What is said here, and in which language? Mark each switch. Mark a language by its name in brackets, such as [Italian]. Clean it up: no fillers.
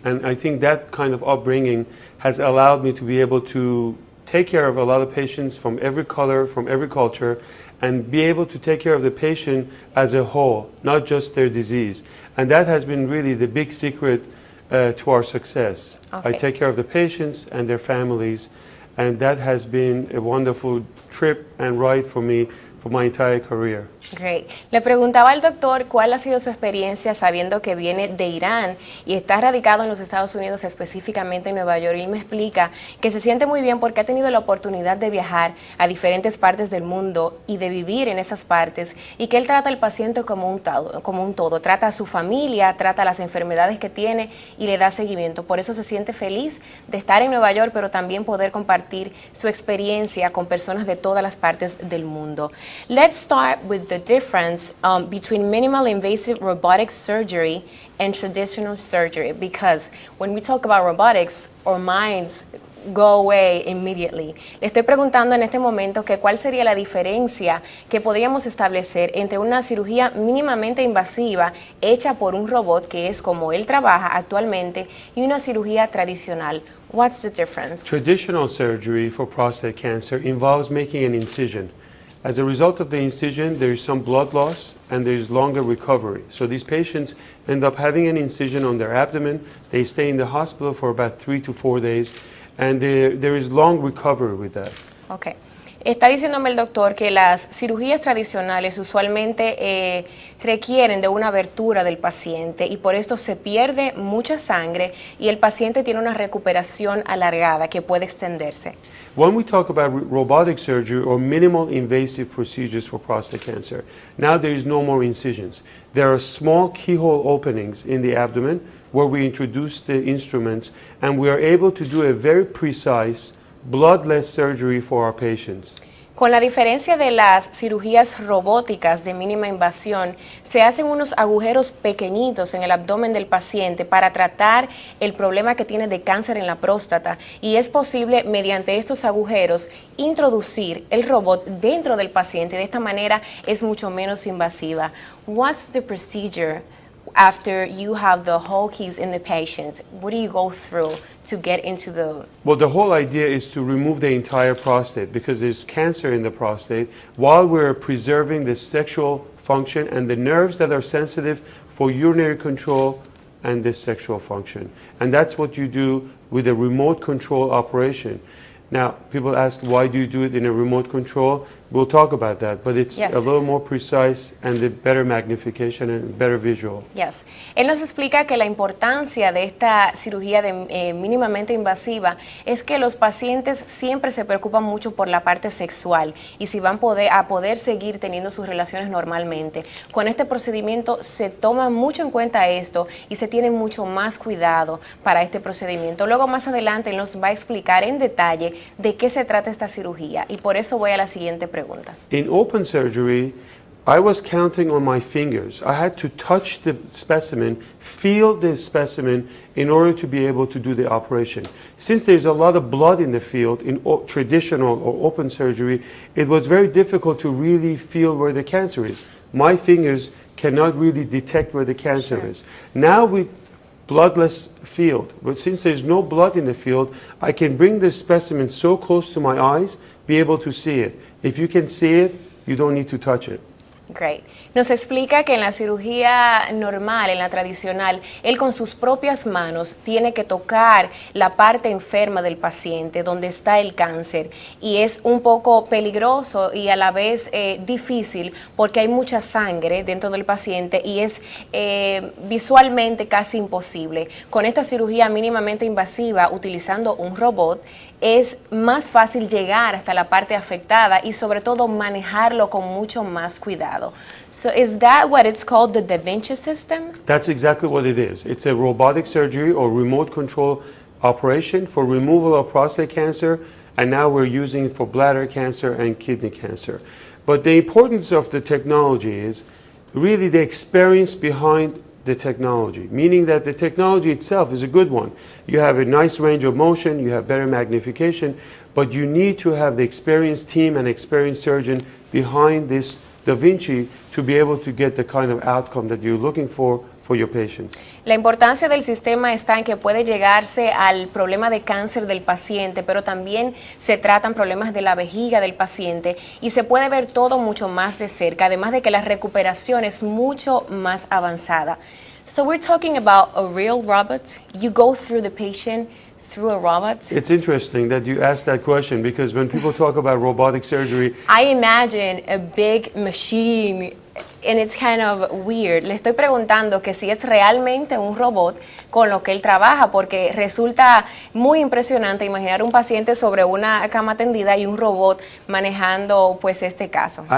[English] And I think that kind of upbringing has allowed me to be able to take care of a lot of patients from every color, from every culture, and be able to take care of the patient as a whole, not just their disease. And that has been really the big secret to our success. Okay. I take care of the patients and their families, and that has been a wonderful trip and ride for me for my entire career. Great. [Spanish] Le preguntaba al doctor cuál ha sido su experiencia sabiendo que viene de Irán y está radicado en los Estados Unidos, específicamente en Nueva York. Y él me explica que se siente muy bien porque ha tenido la oportunidad de viajar a diferentes partes del mundo y de vivir en esas partes y que él trata al paciente como un todo. Trata a su familia, trata las enfermedades que tiene y le da seguimiento. Por eso se siente feliz de estar en Nueva York, pero también poder compartir su experiencia con personas de todas las partes del mundo. [English] Let's start with the difference between minimal invasive robotic surgery and traditional surgery, because when we talk about robotics, our minds go away immediately. [Spanish] Le estoy preguntando en este momento que cuál sería la diferencia que podríamos establecer entre una cirugía mínimamente invasiva hecha por un robot, que es como él trabaja actualmente, y una cirugía tradicional. [English] What's the difference? Traditional surgery for prostate cancer involves making an incision. As a result of the incision, there is some blood loss and there is longer recovery. So these patients end up having an incision on their abdomen. They stay in the hospital for about 3 to 4 days, and there is long recovery with that. Okay. [Spanish] Está diciéndome el doctor que las cirugías tradicionales usualmente requieren de una abertura del paciente y por esto se pierde mucha sangre y el paciente tiene una recuperación alargada que puede extenderse. [English] When we talk about robotic surgery or minimal invasive procedures for prostate cancer, now there is no more incisions. There are small keyhole openings in the abdomen where we introduce the instruments, and we are able to do a very precise bloodless surgery for our patients. [Spanish] Con la diferencia de las cirugías robóticas de mínima invasión, se hacen unos agujeros pequeñitos en el abdomen del paciente para tratar el problema que tiene de cáncer en la próstata y es posible mediante estos agujeros introducir el robot dentro del paciente. De esta manera es mucho menos invasiva. [English] What's the procedure after you have the whole keys in the patient? What do you go through to get into the... Well, the whole idea is to remove the entire prostate because there's cancer in the prostate while we're preserving the sexual function and the nerves that are sensitive for urinary control and this sexual function. And that's what you do with a remote control operation. Now, people ask, why do you do it in a remote control? We'll talk about that, but it's Yes. a little more precise and the better magnification and better visual. Yes. [Spanish] Él nos explica que la importancia de esta cirugía de, mínimamente invasiva es que los pacientes siempre se preocupan mucho por la parte sexual y si van a poder seguir teniendo sus relaciones normalmente. Con este procedimiento se toma mucho en cuenta esto y se tiene mucho más cuidado para este procedimiento. Luego más adelante él nos va a explicar en detalle de qué se trata esta cirugía y por eso voy a la siguiente pregunta. [English] In open surgery, I was counting on my fingers. I had to touch the specimen, feel the specimen in order to be able to do the operation. Since there's a lot of blood in the field in traditional or open surgery, it was very difficult to really feel where the cancer is. My fingers cannot really detect where the cancer is. Now with bloodless field, but since there's no blood in the field, I can bring the specimen so close to my eyes, be able to see it. If you can see it, you don't need to touch it. Great. [Spanish] Nos explica que en la cirugía normal, en la tradicional, él con sus propias manos tiene que tocar la parte enferma del paciente, donde está el cáncer, y es un poco peligroso y a la vez difícil porque hay mucha sangre dentro del paciente y es visualmente casi imposible. Con esta cirugía mínimamente invasiva, utilizando un robot, es más fácil llegar hasta la parte afectada y sobre todo manejarlo con mucho más cuidado. [English] So is that what it's called, the Da Vinci system? That's exactly what it is. It's a robotic surgery or remote control operation for removal of prostate cancer, and now we're using it for bladder cancer and kidney cancer. But the importance of the technology is really the experience behind the technology, meaning that the technology itself is a good one. You have a nice range of motion, you have better magnification, but you need to have the experienced team and experienced surgeon behind this Da Vinci to be able to get the kind of outcome that you're looking for your patient. [Spanish] La importancia del sistema está en que puede llegarse al problema de cáncer del paciente, pero también se tratan problemas de la vejiga del paciente y se puede ver todo mucho más de cerca, además de que la recuperación es mucho más avanzada. [English] So we're talking about a real robot. You go through the patient through a robot. It's interesting that you asked that question because when people talk about robotic surgery, I imagine a big machine and it's kind of weird. [Spanish] Le estoy preguntando que si es realmente un robot con lo que él trabaja, porque resulta muy impresionante imaginar un paciente sobre una cama tendida y un robot manejando pues este caso.